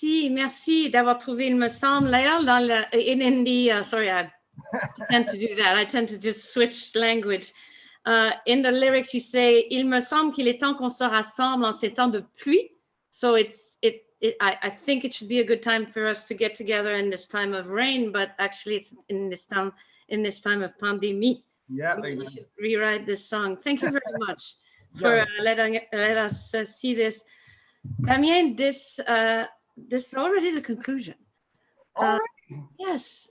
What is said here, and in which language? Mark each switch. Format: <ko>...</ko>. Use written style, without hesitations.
<fr>Merci d'avoir trouvé, il me semble. D'ailleurs,</fr> <en>in Hindi, sorry, I tend to do that. I tend to just switch language. In the lyrics, you say,</en> <fr>il me semble qu'il est temps qu'on se rassemble en ces temps de pluie.</fr> <en>So I think it should be a good time for us to get together in this time of rain, but actually it's in this time of pandemic. Yeah, we should rewrite this song. Thank you very much for letting us see this. Damien, this is already the conclusion. Yes.</en>